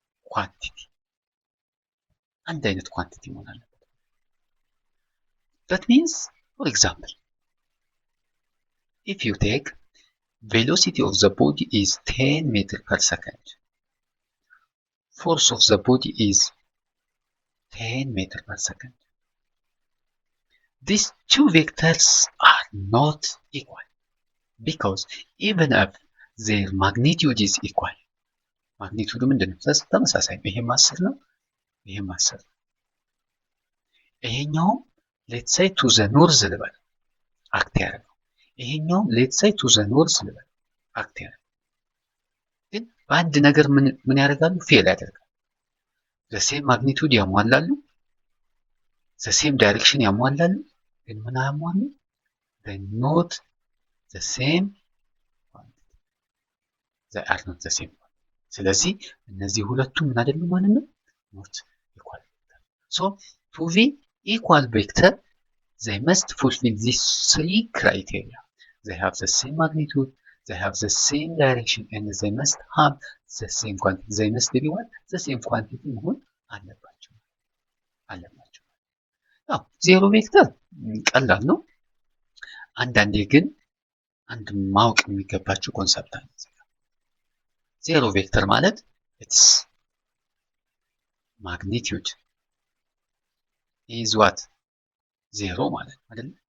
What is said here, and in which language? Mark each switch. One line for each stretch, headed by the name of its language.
English: quantity
Amharic: አንድ አይነት ኳንቲቲ መሆን አለበት።
English: that means for example if you take velocity of the body is 10 meters per second, force of the body is 10 meters per second. These two vectors are not equal because even if their magnitude is equal, magnitude
Amharic: ምንድነው? ተመሳሳይ ነው። ይሄም 10 ነው፣ ይሄም 10 ነው። ይሄኛው
English: let's say to the north
Amharic: ልበል አክት ያደርገው፣ ይሄኛው let's say to the north ልበል አክት ያደርገው። ግን በአንድ ነገር ምን ያደርጋሉ? ፌል ያደርጋሉ።
English: the same magnitude
Amharic: ያሟላሉ፣
English: the same direction
Amharic: ያሟላሉ፣ ግን ምን አያሟሉ?
English: they not the same quantity. they are not the same. ስለዚህ እነዚህ ሁለቱ ምን አይደሉም ማለት ነው? not equal. so to be equal vector they must fulfill these three criteria. They have the same magnitude, they have the same direction, and they must have the same quantity. They must be what? The same quantity
Amharic: መሆን አለባቸው። ያው ዜሮ ቬክተር ቀላል ነው። አንዳንዴ ግን አንድ ማወቅ የሚገባቸው ኮንሰፕት አለ። ዜሮ ቬክተር ማለት
English: its magnitude is what?
Amharic: ዜሮ ማለት አይደል?